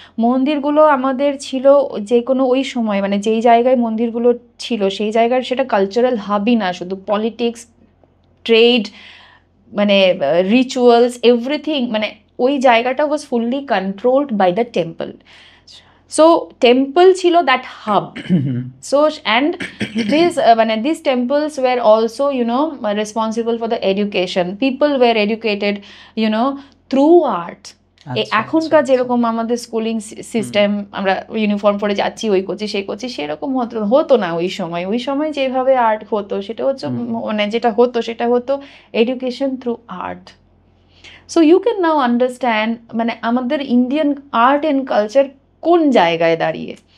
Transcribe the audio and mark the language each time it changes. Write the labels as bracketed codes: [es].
[bn] মন্দিরগুলো আমাদের ছিল যে কোনো ওই সময় মানে যেই জায়গায় মন্দিরগুলো ছিল সেই জায়গার সেটা কালচারাল হাবই না, শুধু পলিটিক্স, ট্রেড, মানে রিচুয়ালস, এভরিথিং, মানে ওই জায়গাটা [en] Was fully controlled by the temple. So temple chilo that hub. So and these temples were also responsible for the education. People were educated through art. [bn] এখনকার যেরকম আমাদের স্কুলিং সিস্টেম, আমরা uniform পরে যাচ্ছি, ওই করছি সেই করছি, সেরকম হতো না ওই সময়। ওই সময় যেভাবে আর্ট হতো সেটা হচ্ছে মানে যেটা হতো সেটা হতো education through art. [en] so you can now understand [bn] মানে আমাদের ইন্ডিয়ান আর্ট অ্যান্ড কালচার কোন জায়গায় দাঁড়িয়ে।